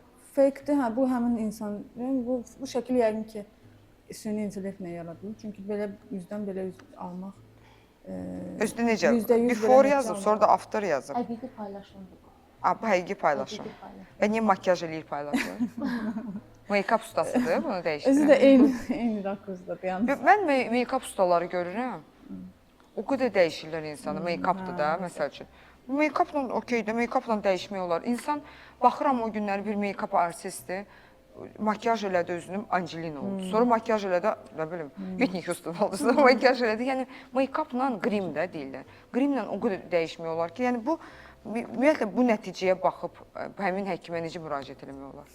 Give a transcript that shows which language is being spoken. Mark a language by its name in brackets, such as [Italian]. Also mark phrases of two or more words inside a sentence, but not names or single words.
[Azerbaijani] fake-dir. Hə, bu həmin insan, yəni bu şəkil yəqin ki süni intellektlə yaradılıb. Çünki belə üzdən belə üz almaq Özdə necə? %100 Before belə yazıb, nəticə sonra da after yazıb. Həqiqi paylaşımdır bu. Bu həqiqi paylaşım. Həqiqi paylaşım. Və niyə makyaj eləyir paylaşır? Make-up ustasıdır, bunu Özü dəyişdirir. də eyni rakursdadır. Yəni Mən make-up ustaları görürəm. O qədər dəyişirlər insanı, make-updır da, məsəl üçün. Make-upla okeydir, make-upla dəyişmək olar. İnsan, baxıram o günləri bir make-up artisti, makyaj elədi özünü, Angelina oldu. Sonra makyaj elədi, nə bilim, Whitney Houston oldu. Sonra makyaj elədi. Yəni, make-upla qrim də deyirlər. Qrimlə o qədər dəyişmək olar ki, yəni bu, ümumiyyətlə bu nəticəyə baxıb həmin həkimə necə müraciət eləmək olar?